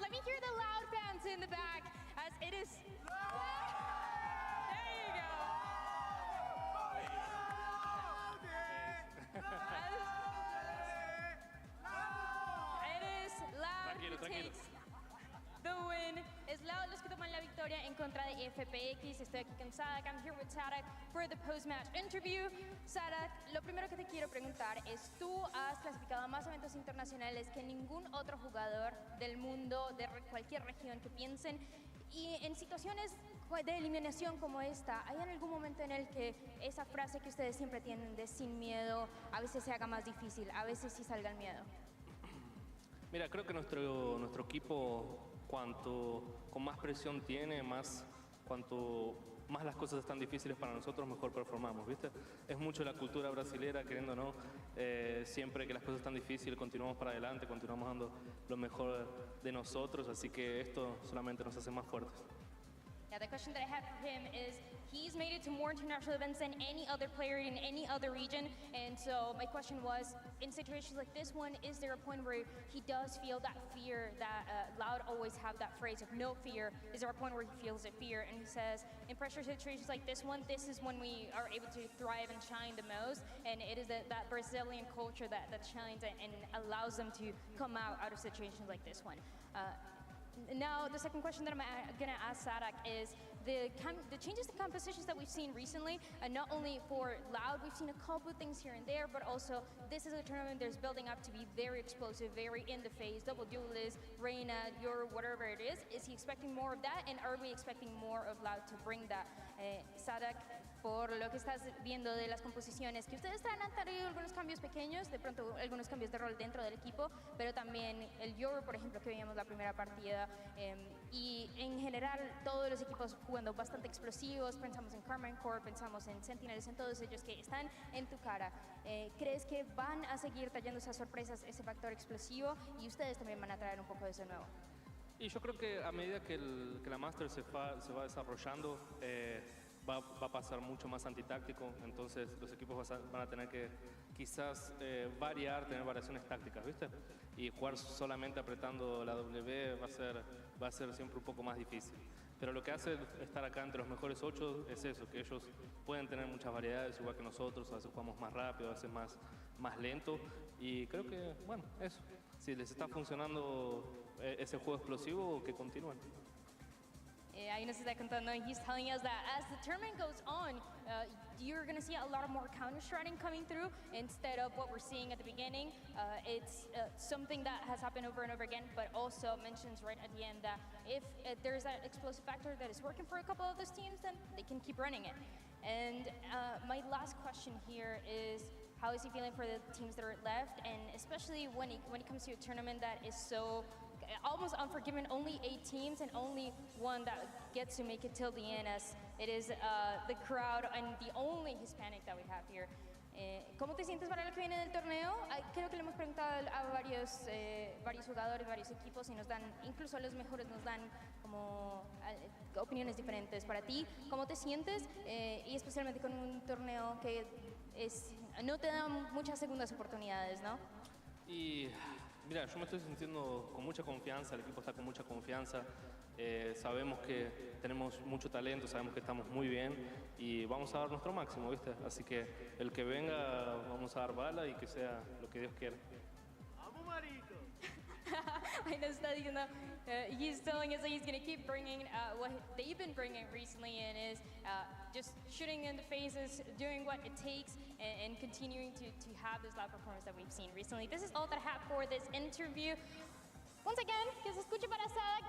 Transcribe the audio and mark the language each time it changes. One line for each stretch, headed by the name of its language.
English: Let me hear the Loud fans in the back, as it is. There you go. It is Loud who takes the win.
Spanish: Es Loud los que toman la victoria en contra de FPX. Estoy aquí con Sadak.
English: I'm here with Sadak for the post-match interview.
Spanish: Sadak, lo primero que te quiero preguntar es, tú has clasificado a más eventos internacionales que ningún otro jugador del mundo, de cualquier región que piensen, y en situaciones de eliminación como esta, ¿hay en algún momento en el que esa frase que ustedes siempre tienen de sin miedo a veces se haga más difícil, a veces sí salga el miedo? Mira, creo que nuestro equipo, con más presión tiene, cuanto más las cosas están difíciles para nosotros, mejor performamos, ¿viste? Es mucho la cultura brasilera, queriendo o no, siempre que las cosas están difíciles continuamos para adelante, continuamos dando lo mejor de nosotros, así que esto solamente nos hace más fuertes.
English: Yeah, the question that I have for him is, he's made it to more international events than any other player in any other region, and so my question was, in situations like this one, is there a point where he does feel that fear that Loud always have that phrase of no fear? Is there a point where he feels a fear? And he says, in pressure situations like this one, this is when we are able to thrive and shine the most, and it is that Brazilian culture that shines and allows them to come out of situations like this one. Now, the second question that I'm going to ask Sadak is the changes to compositions that we've seen recently, and not only for Loud, we've seen a couple of things here and there, but also this is a tournament that's building up to be very explosive, very in the face, double duelist, Reina, your whatever it is. Is he expecting more of that, and are we expecting more of Loud to bring that?
Spanish: Sadak, por lo que estás viendo de las composiciones, que ustedes han tenido algunos cambios pequeños, de pronto algunos cambios de rol dentro del equipo, pero también el Euro, por ejemplo, que veíamos la primera partida, y en general todos los equipos jugando bastante explosivos, pensamos en Carmen Core, pensamos en Sentinels, en todos ellos que están en tu cara. ¿Crees que van a seguir trayendo esas sorpresas, ese factor explosivo, y ustedes también van a traer un poco de eso nuevo? Y yo creo que a medida que la Master se va desarrollando, va a pasar mucho más antitáctico, entonces los equipos van a tener que quizás tener variaciones tácticas, ¿viste? Y jugar solamente apretando la W va a ser siempre un poco más difícil. Pero lo que hace estar acá entre los mejores 8 es eso, que ellos pueden tener muchas variedades, igual que nosotros, a veces jugamos más rápido, a veces más lento, y creo que, bueno, eso. Si les está funcionando ese juego explosivo, que continúen. Ahí nos está contando,
English: he's telling us that as the tournament goes on, you're going to see a lot more counter-striding coming through instead of what we're seeing at the beginning. It's something that has happened over and over again, but also mentions right at the end that if there's that explosive factor that is working for a couple of those teams, then they can keep running it. And my last question here is, how is he feeling for the teams that are left, and especially when it comes to a tournament that is so almost unforgiving, only 8 teams and only one that gets to make it till the end, as it is the crowd and the only Hispanic that we have here.
Spanish: ¿Cómo te sientes para lo que viene del torneo? Creo que le hemos preguntado a varios jugadores, varios equipos, y nos dan, incluso a los mejores nos dan como opiniones diferentes. Para ti, ¿cómo te sientes? Y especialmente con un torneo que no te da muchas segundas oportunidades, ¿no? Y mira, yo me estoy sintiendo con mucha confianza, el equipo está con mucha confianza, sabemos que tenemos mucho talento, sabemos que estamos muy bien y vamos a dar nuestro máximo, ¿viste? Así que el que venga vamos a dar bala y que sea lo que Dios quiera.
English: I know Stadium, he's telling us that he's going to keep bringing what they've been bringing recently, and is just shooting in the faces, doing what it takes, and continuing to have this live performance that we've seen recently. This is all that I have for this interview. Once again,
Spanish: que se escuche para Sadak.